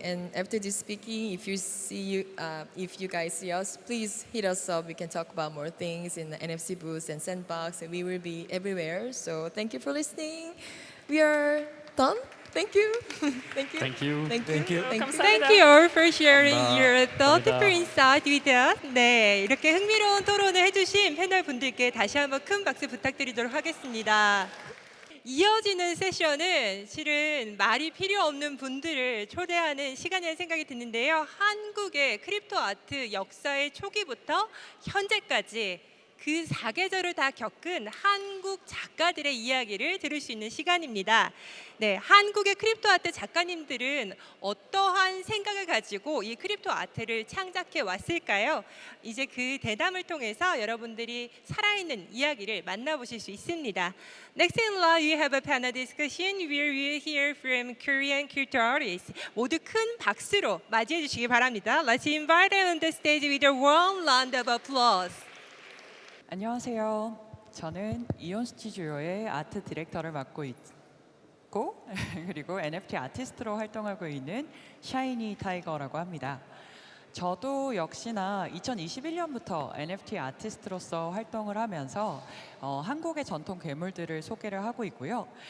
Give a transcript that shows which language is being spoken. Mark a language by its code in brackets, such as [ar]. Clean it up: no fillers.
[en] And after this speaking, if you guys see us, please hit us up. We can talk about more things in the NFC booth and Sandbox, and we will be everywhere. So thank you for listening. We are done. Thank you. Thank you. Thank you. Thank you. Thank you. Thank you. Thank you all for sharing your thoughtful [ko] 감사합니다. [en] insight with us. [ko] 네, 이렇게 흥미로운 토론을 해주신 패널 분들께 다시 한번 큰 박수 부탁드리도록 하겠습니다. 이어지는 세션은 실은 말이 필요 없는 분들을 초대하는 시간이라는 생각이 드는데요. 한국의 크립토 아트 역사의 초기부터 현재까지 그 사계절을 다 겪은 한국 작가들의 이야기를 들을 수 있는 시간입니다. 네, 한국의 크립토 아트 작가님들은 어떠한 생각을 가지고 이 크립토 아트를 창작해 왔을까요? 이제 그 대담을 통해서 여러분들이 살아있는 이야기를 만나보실 수 있습니다. [en] Next in line, we have a panel discussion where we hear from Korean crypto artists. [ko] 모두 큰 박수로 맞이해 주시기 바랍니다. [en] Let's invite them on the stage with a warm round of applause. [ko] 안녕하세요. 저는 이온 스튜디오의 아트 디렉터를 맡고 있고 그리고 NFT 아티스트로 활동하고 있는 샤이니타이거라고 합니다. 저도 역시나 2021년부터 NFT 아티스트로서 활동을 하면서 한국의 전통 괴물들을 소개를 하고 있고요.